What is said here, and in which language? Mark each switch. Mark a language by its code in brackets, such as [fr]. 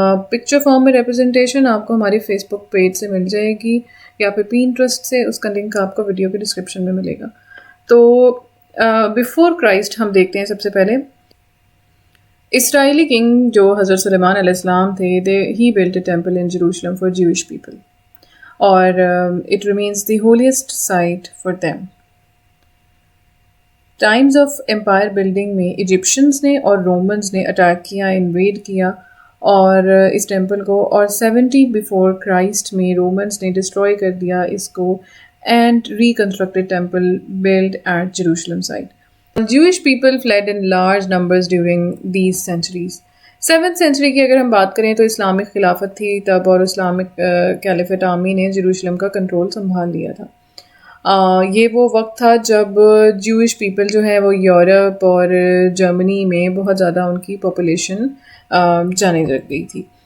[ur] Picture form میں representation آپ کو ہماری فیس بک پیج سے مل جائے گی یا پھر پینٹرسٹ سے، اس کا لنک آپ کو ویڈیو کے ڈسکرپشن میں ملے گا۔ تو بیفور کرائسٹ ہم دیکھتے ہیں سب سے پہلے اسرائیلی کنگ جو حضرت سلیمان علیہ السلام تھے، [en] He built a temple in Jerusalem for Jewish people, اور it remains the holiest site for them. [ur] Times of umpire building میں ایجپشنز نے اور رومنز نے اٹیک کیا، انویڈ کیا، اور اس ٹیمپل کو، اور 70 بیفور کرائسٹ میں رومنس نے ڈسٹروائے کر دیا اس کو [en] And reconstructed temple build at Jerusalem site. Jewish people fled in large numbers during these centuries. [ur] 7th century کی اگر ہم بات کریں تو اسلامک خلافت تھی تب، اور اسلامک کیلیفٹ آرمی نے جیروشلم کا کنٹرول سنبھال لیا تھا. یہ وہ وقت تھا جب جوش پیپل جو ہے وہ یورپ اور جرمنی میں بہت زیادہ ان کی پاپولیشن جانے لگ گئی تھی.